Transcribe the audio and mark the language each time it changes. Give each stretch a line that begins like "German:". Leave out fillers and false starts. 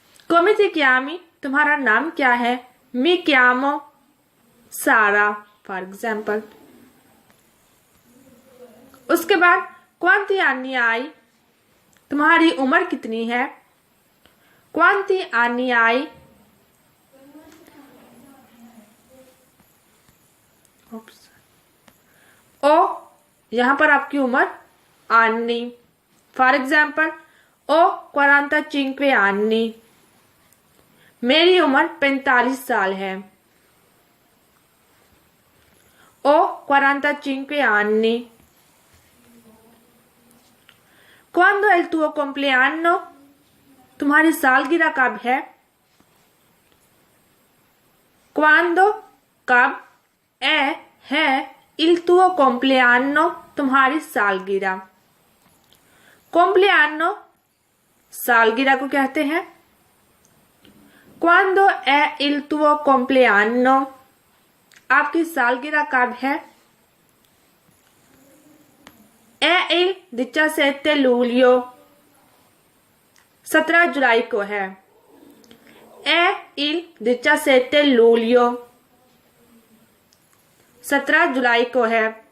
Italian: कोमिति क्यामी
Hindi: तुम्हारा नाम क्या है.
Italian: मी क्यामो सारा
Hindi: फॉर एग्जाम्पल. उसके बाद
Italian: क्वांति आनी आई
Hindi: तुम्हारी उम्र कितनी है.
Italian: क्वांति आनी आई ओ
Hindi: यहां पर आपकी उम्र आनी. फॉर एग्जाम्पल
Italian: ओ 45 आनी
Hindi: मेरी उम्र 45 साल है.
Italian: ओ 45 anni. Quando è il tuo compleanno?
Hindi: तुम्हारी सालगिरह कब है. Quando कब. है
Italian: il tuo compleanno
Hindi: तुम्हारी सालगिरह. compleanno सालगिरह को कहते हैं.
Italian: Quando è il tuo compleanno?
Hindi: आपकी सालगिरह कब है.
Italian: È il 17 luglio
Hindi: 17 जुलाई को है.
Italian: È il 17 luglio
Hindi: 17 जुलाई को है.